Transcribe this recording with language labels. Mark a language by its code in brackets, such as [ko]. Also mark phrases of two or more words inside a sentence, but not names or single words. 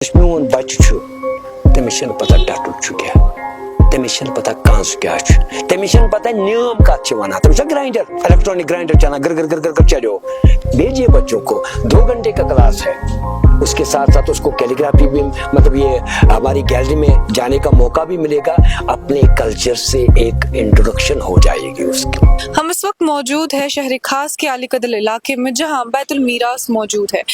[ks] یُس میون بچہ چھُ تٔمِس چھنہٕ پتہ ٹٹُل چھُ کیٛاہ، تٔمِس چھنہٕ پتہ کنٛز کیٛاہ چھُ، تٔمِس چھنہٕ پتہ نیام کتھ چھِ ونان، تٔمِس چھُ [en] grinder electronic grinder [ks] چلان گر گر گر گر گر چلیو. [ur] بھیجیے بچوں کو 2 گھنٹے کا کلاس ہے، اس کے ساتھ ساتھ اس کو کیلیگرافی بھی مطلب یہ ہماری گیلری میں جانے کا موقع بھی ملے گا، اپنے کلچر سے ایک انٹروڈکشن ہو جائے گی اس کی. ہم اس وقت موجود ہے شہر خاص کے علی قدر علاقے میں جہاں بیت المیراث موجود ہے.